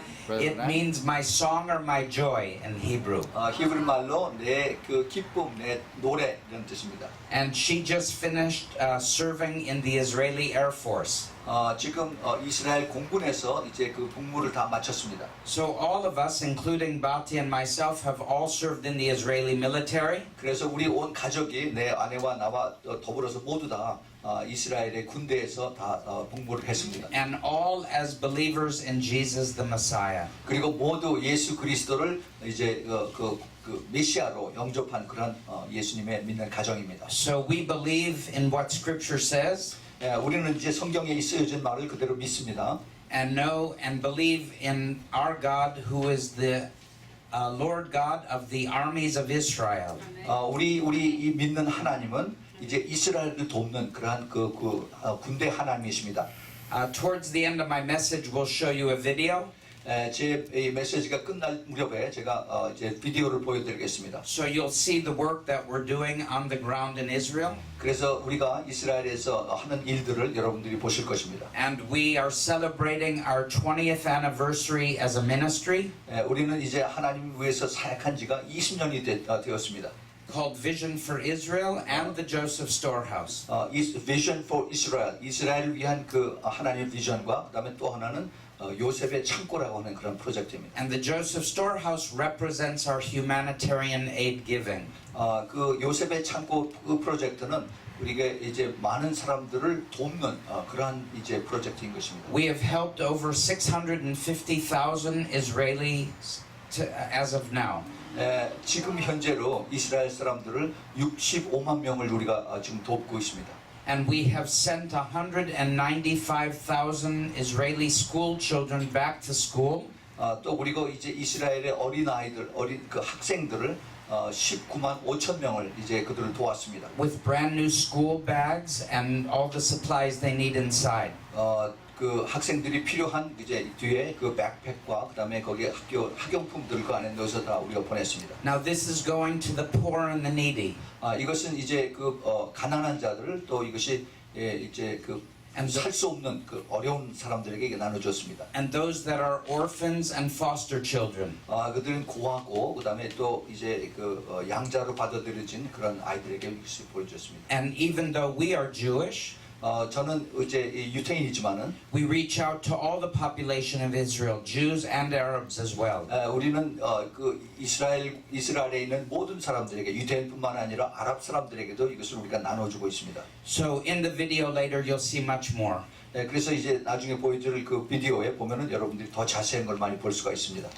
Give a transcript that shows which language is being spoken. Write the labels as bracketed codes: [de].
[en] It means my song or my joy in Hebrew. [ko] 히브리 말로 내 그 기쁨, 내 노래 이런 뜻입니다. [en] And she just finished serving in the Israeli Air Force. [ko] 지금 이스라엘 공군에서 이제 그 복무를 다 마쳤습니다. [en] So all of us, including Bati and myself, have all served in the Israeli military. [ko] 그래서 우리 온 가족이 내 아내와 나와 더불어서 모두 다 이스라엘의 군대에서 다 복무를 했습니다. [en] And all as believers in Jesus the Messiah. [ko] 그리고 모두 예수 그리스도를 이제 그 메시아로 영접한 그런 예수님의 믿는 가정입니다. [en] So we believe in what Scripture says. [ko] 우리는 이제 성경에 쓰여진 말을 그대로 믿습니다. [en] And know and believe in our God, who is the Lord God of the armies of Israel. [ko] 우리 이 믿는 하나님은 이제 이스라엘을 돕는 그러한 군대 하나님이십니다. [en] Towards the end of my message, we'll show you a video. [ko] 제 이 메시지가 끝날 무렵에 제가 이제 비디오를 보여드리겠습니다. [en] So you'll see the work that we're doing on the ground in Israel. [ko] 그래서 우리가 이스라엘에서 하는 일들을 여러분들이 보실 것입니다. [en] And we are celebrating our 20th anniversary as a ministry [ko] 우리는 이제 하나님 위해서 사역한 지가 20년이 되었습니다. [en] called Vision for Israel and the Joseph Storehouse. [ko] Vision for Israel, 이스라엘을 위한 그 하나님의 비전과 그다음에 또 하나는 요셉의 창고라고 하는 그런 프로젝트입니다. [en] And the Joseph Storehouse represents our humanitarian aid giving. [ko] 그 요셉의 창고 그 프로젝트는 우리가 이제 많은 사람들을 돕는 그러한 이제 프로젝트인 것입니다. [en] We have helped over 650,000 Israelis as of now. [ko] 지금 현재로 이스라엘 사람들을 65만 명을 우리가 지금 돕고 있습니다. [en] And we have sent 195,000 Israeli school children back to school. [ko] 또 그리고 이제 이스라엘의 어린 아이들, 어린 그 학생들을 19만 5천 명을 이제 그들을 도왔습니다. [en] With brand new school bags and all the supplies they need inside. [ko] 그 학생들이 필요한 이제 뒤에 그 백팩과 그다음에 거기에 학용품들을 그 안에 넣어서 다 우리가 보냈습니다. [en] Now this is going to the poor and the needy. [ko] 이것은 이제 그 가난한 자들 또 이것이 이제 그 살 수 없는 그 어려운 사람들에게 나눠줬습니다. [en] And those that are orphans and foster children. [ko] 그들은 고아고 그다음에 또 이제 그 양자로 받아들여진 그런 아이들에게 이것을 보여줬습니다. [en] And even though we are Jewish, [ko] 저는 이제 유태인이지만은 [en] we reach out to all the population of Israel, Jews and Arabs as well. [ko] 우리는 그 이스라엘에 있는 모든 사람들에게 유대인뿐만 아니라 아랍 사람들에게도 이것을 우리가 나눠주고 있습니다. [en] So in the video later you'll see much more. [ko] 그래서 이제 나중에 보여드릴 그 비디오에 보면은 여러분들이 더 자세한 걸 많이 볼 수가 있습니다.